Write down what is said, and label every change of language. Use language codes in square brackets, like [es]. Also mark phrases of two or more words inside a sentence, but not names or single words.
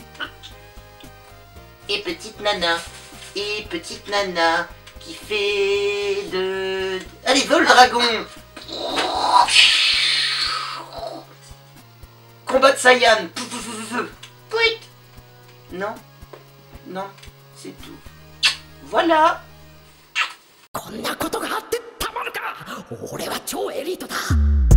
[fr] Et petite nana qui fait de... Allez, vole dragon. Combat de Saiyan. Pouit. Non, non, c'est tout. Voilà. [ja] こんなことがあってたまるか。俺は超エリートだ。